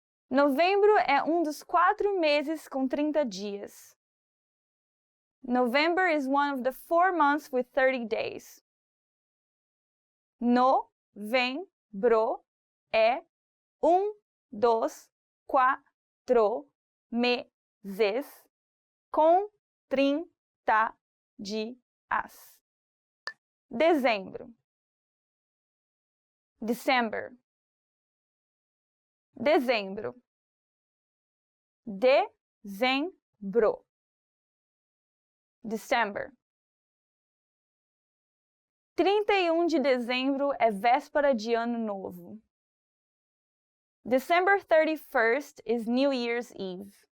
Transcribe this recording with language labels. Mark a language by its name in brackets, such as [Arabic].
[Portuguese] Novembro é um dos 4 meses com 30 dias. [English] November is one of the 4 months with 30 days. [Portuguese] Novembro é um dos 4 meses com 30 dias. Dezembro. [English] December. [Portuguese] Dezembro. Dezembro. December. 31 de dezembro é véspera de Ano Novo. [English] December 31st is New Year's Eve.